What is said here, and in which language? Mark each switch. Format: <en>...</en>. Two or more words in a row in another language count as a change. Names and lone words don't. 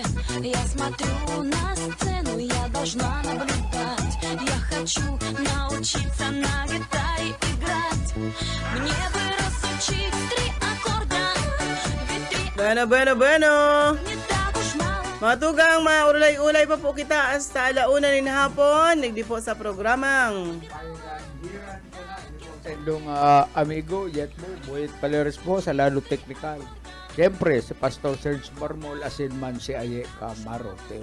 <ru>Я смотрю на сцену, я должна наблюдать. Я хочу научиться на гитаре играть. Мне бы разучить 3 аккорда, ведь 3</ru> <es>Bueno.</es> <ru>не так уж мало.</ru> <bik>Mga tugang, maulay-ulay pa po kita hasta alauna nin hapon. Nagdi po sa programang Sa inyong amigo, Jetmo, Boyet Paleres po sa Lalo Technical. Siyempre, si Pastor Serge Marmol, asinman si Aye Camarote.</bik>